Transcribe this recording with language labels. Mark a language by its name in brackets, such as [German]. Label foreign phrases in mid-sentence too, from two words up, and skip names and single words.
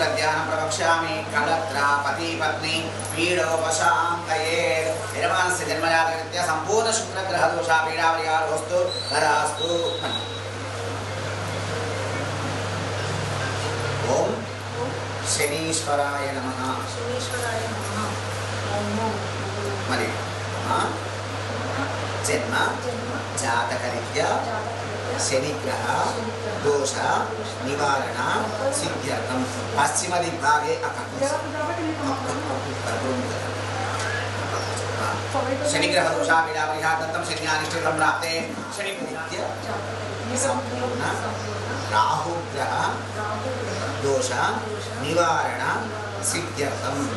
[Sanskrit] ध्यान प्रवक्ष्यामि कलत्रा पति पत्नी पीडोपशान्तये यजमानस्य जन्मजातकरीत्या संपूर्ण शुक्रग्रह दोष पीडा परिहारोस्तु तदास्तु ओम शनीश्वराय नमः मरि जन्म जातकरीत्या शनिग्रह दोष निवारण सिद्ध्यर्थं पश्चिम दिग्भागे शनिग्रह दोषापीडापरिहार्थं शनियानिष्ठितं प्राप्ते शनिप्रीत्य संपूर्ण राहुग्रह दोष निवारण सिद्ध्यर्थं